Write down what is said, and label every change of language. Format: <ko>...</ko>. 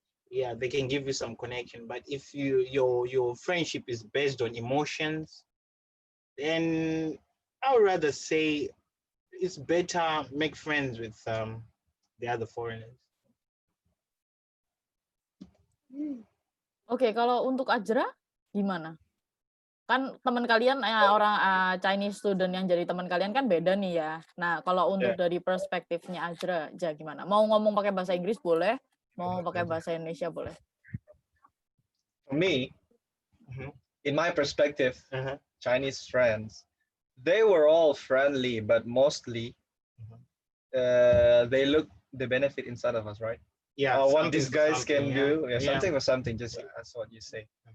<en>Yeah, they can give you some connection. But if your friendship is based on emotions, then I would rather say it's better make friends with the other foreigners.</en> <id>Oke, kalau untuk Ajra gimana? Kan teman kalian orang Chinese student yang jadi teman kalian kan beda nih ya. Nah, kalau untuk dari perspektifnya Ajra, gimana? Mau ngomong pakai bahasa Inggris boleh, mau pakai bahasa Indonesia boleh.</id> <en>For me, in my perspective, Chinese friends, they were all friendly, but mostly they look the benefit inside of us, right? Yeah, what these guys can do, something or something, just that's what you say.</en>